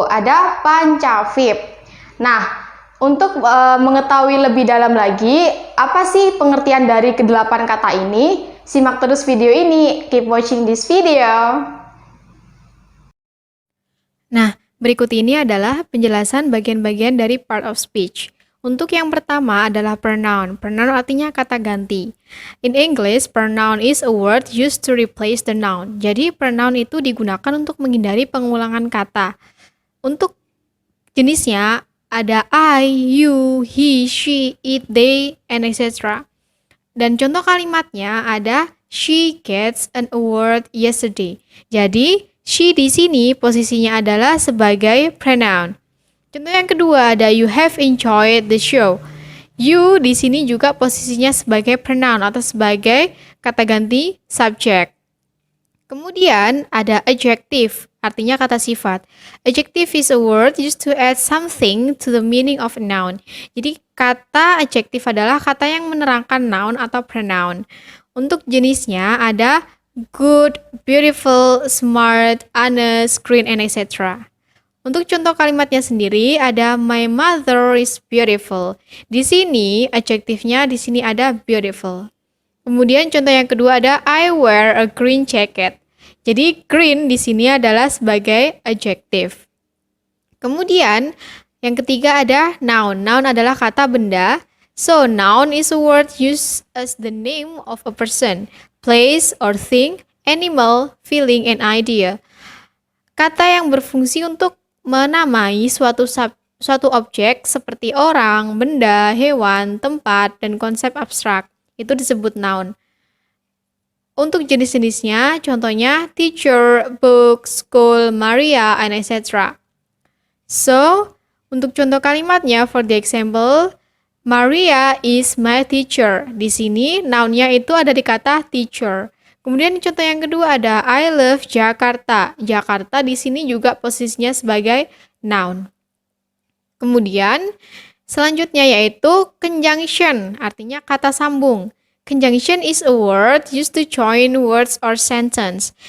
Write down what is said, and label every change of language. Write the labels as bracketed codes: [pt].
[id] Ada pancavip. Nah, untuk mengetahui lebih dalam lagi, apa sih pengertian dari ke-8 kata ini? Simak terus video ini. [en] Keep watching this video. [id] Nah, berikut ini adalah penjelasan bagian-bagian dari part of speech. Untuk yang pertama adalah pronoun. Pronoun artinya kata ganti. [en] In English, pronoun is a word used to replace the noun. [id] Jadi, pronoun itu digunakan untuk menghindari pengulangan kata. Untuk jenisnya, ada I, you, he, she, it, they, and etc. Dan contoh kalimatnya ada [en] she gets an award yesterday. [id] Jadi, she di sini posisinya adalah sebagai pronoun. Contoh yang kedua ada [en] you have enjoyed the show. [id] You di sini juga posisinya sebagai pronoun atau sebagai kata ganti subject. Kemudian ada adjective, artinya kata sifat. [en] Adjective is a word used to add something to the meaning of a noun. [id] Jadi kata adjective adalah kata yang menerangkan noun atau pronoun. Untuk jenisnya ada good, beautiful, smart, honest, green, and etc. Untuk contoh kalimatnya sendiri ada [en] my mother is beautiful. [id] Di sini adjektifnya di sini ada beautiful. Kemudian contoh yang kedua ada [en] I wear a green jacket. [id] Jadi green di sini adalah sebagai adjective. Kemudian yang ketiga ada noun. Noun adalah kata benda. [en] So noun is a word used as the name of a person, place or thing, animal, feeling, and idea. [id] Kata yang berfungsi untuk menamai suatu objek seperti orang, benda, hewan, tempat, dan konsep abstrak. Itu disebut noun. Untuk jenis-jenisnya, contohnya teacher, book, school, Maria, and etc. So, untuk contoh kalimatnya, [en] for the example, Maria is my teacher. [id] Di sini, nounnya itu ada di kata teacher. Kemudian contoh yang kedua ada [en] I love Jakarta. [id] Jakarta di sini juga posisinya sebagai noun. Kemudian selanjutnya yaitu conjunction, artinya kata sambung. [en] Conjunction is a word used to join words or sentence.